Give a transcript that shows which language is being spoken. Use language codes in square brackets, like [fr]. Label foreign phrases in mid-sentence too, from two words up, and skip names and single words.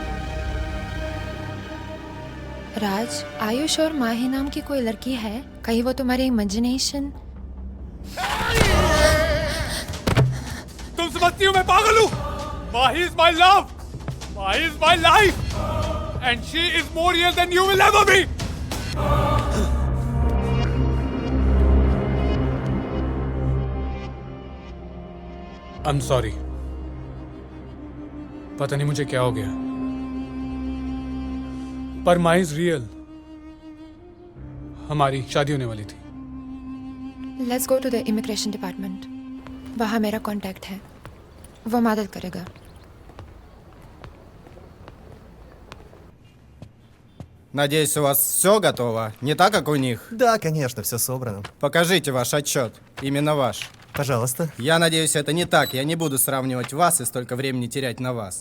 [hi] राज, आयुष और माही नाम की कोई लड़की है? कहीं वो तुम्हारी इमेजिनेशन? तुम समझती हो मैं पागल हूँ? [en] Mahi is my love, Mahi is my life, And she is more real than you will ever be. I am sorry, [hi] पता नहीं मुझे क्या हो गया, पर [en] Mahi is real. [hi] हमारी शादी होने वाली थी। [en] Let's go to the immigration department. [hi] वहाँ मेरा कांटेक्ट है, वो मदद करेगा। [ru] Надеюсь, у вас все готово, не так, как у них? Да, конечно, все собрано. Покажите ваш отчет, именно ваш. Пожалуйста. Я надеюсь, это не так, я не буду сравнивать вас и столько времени терять на вас.